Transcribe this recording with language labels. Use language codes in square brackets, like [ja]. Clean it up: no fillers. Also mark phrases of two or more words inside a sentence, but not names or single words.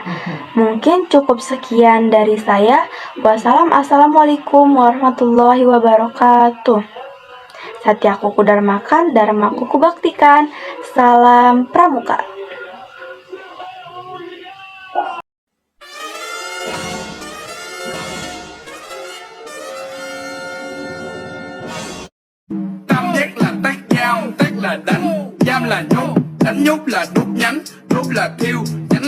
[id] Mungkin cukup sekian dari saya. [ar] والسلام عليكم ورحمة الله وبركاته. [id] Satyaku Kudarmakan, Dharmaku Kubaktikan. Salam Pramuka. [vi] Tam giác là tác giao, tác là đánh, giam là nhốt, đánh nhốt là đốt nhánh, đốt là thiêu,